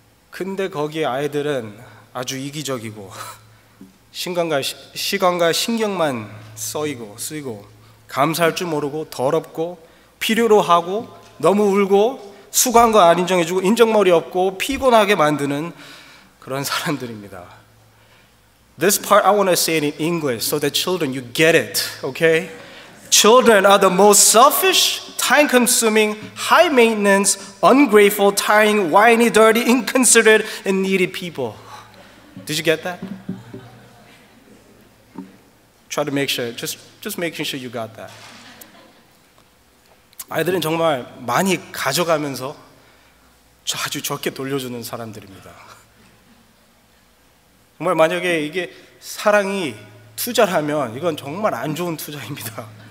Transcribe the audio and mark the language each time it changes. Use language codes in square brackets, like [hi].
[ko] 근데 거기에 아이들은 아주 이기적이고 시간과 신경만 쓰이고 감사할 줄 모르고 더럽고 필요로 하고 너무 울고 수고한 거 안 인정해주고 인정머리 없고 피곤하게 만드는 그런 사람들입니다. [en] This part I want to say it in English so that children, you get it, okay? Children are the most selfish, time-consuming, high-maintenance, ungrateful, tiring, whiny, dirty, inconsiderate, and needy people. Did you get that? Try to make sure, just making sure you got that. [ko] 아이들은 정말 많이 가져가면서 아주 적게 돌려주는 사람들입니다. 정말 만약에 이게 사랑이 투자라면 이건 정말 안 좋은 투자입니다.